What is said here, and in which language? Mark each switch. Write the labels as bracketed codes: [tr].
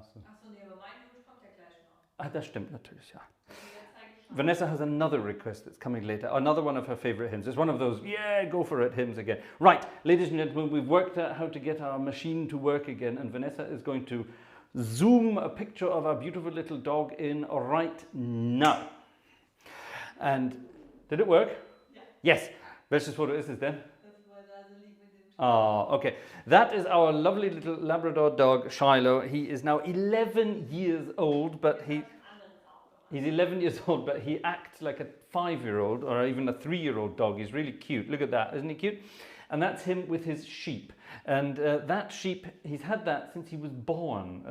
[de] Ach so, nee, aber mein Wunsch kommt ja gleich noch. Ah, das stimmt natürlich, ja. Jetzt zeige ich schon. [en] Vanessa has another request that's coming later. Another one of her favorite hymns. It's one of those, yeah, go for it hymns again. Right, ladies and gentlemen, we've worked out how to get our machine to work again, and Vanessa is going to zoom a picture of our beautiful little dog in right now. And did it work? [de] Ja. [en] Yes. [de] Welches Foto ist es denn? Das war da so liegt mit dem [en] Oh, okay. That is our lovely little Labrador dog, Shiloh. He is now 11 years old, but he's 11 years old, but he acts like a 5-year-old or even a 3-year-old dog. He's really cute. Look at that. Isn't he cute? And that's him with his sheep. And that sheep, he's had that since he was born.